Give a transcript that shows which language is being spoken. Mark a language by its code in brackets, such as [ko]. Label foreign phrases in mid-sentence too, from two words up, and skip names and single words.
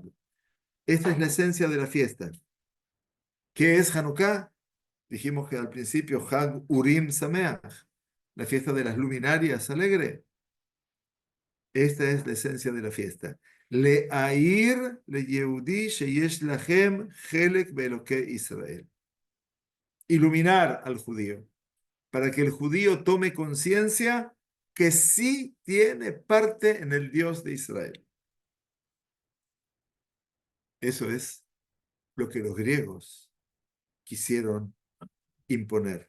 [es] Esta es la esencia de la fiesta. ¿Qué es Hanukkah? Dijimos que al principio [he] חג אורים שמח, [es] la fiesta de las luminarias alegre. Esta es la esencia de la fiesta. [he] להאיר ליהודי שיש לכם חלק באלוקי ישראל. [es] Iluminar al judío, para que el judío tome conciencia que sí tiene parte en el Dios de Israel. Eso es lo que los griegos quisieron imponer.